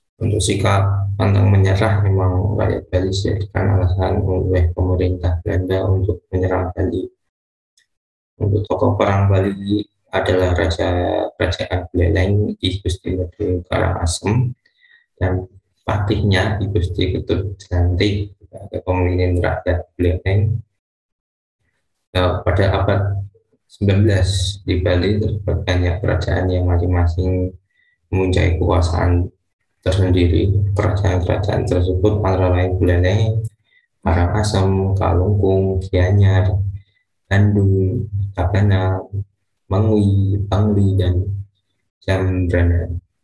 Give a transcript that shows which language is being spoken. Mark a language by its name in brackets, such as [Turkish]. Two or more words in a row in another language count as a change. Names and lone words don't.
[Indonesian] Untuk sikap pantang menyerah memang rakyat Bali dijadikan alasan oleh pemerintah Belanda untuk menyerang Bali. Untuk tokoh perang Bali adalah Raja Kerajaan Buleleng I Gusti Ngurah Karangasem dan patihnya I Gusti Ketut Jelantik sebagai pemimpin rakyat Buleleng. Pada abad 19 di Bali terdapat banyak kerajaan yang masing-masing mempunyai kekuasaan tersendiri. Kerajaan-kerajaan tersebut antara lain Buleleng, Karangasem, Kalungkung, Gianyar, Bandung, Tabanan, Mangwi, Pangli, dan Jambrana.